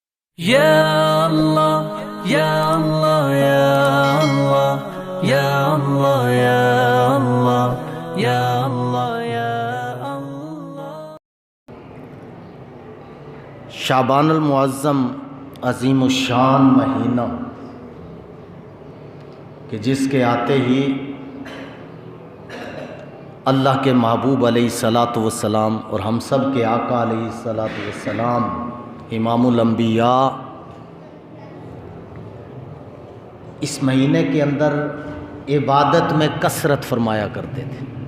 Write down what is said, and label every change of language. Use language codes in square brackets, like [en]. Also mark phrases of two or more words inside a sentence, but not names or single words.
[ar] يا الله، يا الله، يا الله، يا الله، يا الله، يا الله، يا الله. [ur] شعبان المعظم عظیم الشان مہینہ کہ جس کے آتے ہی اللہ کے محبوب [ar] علیہ الصلاۃ والسلام [ur] اور ہم سب کے آقا [ar] علیہ الصلاۃ والسلام [ur] امام الانبیاء اس مہینے کے اندر عبادت میں کثرت فرمایا کرتے تھے۔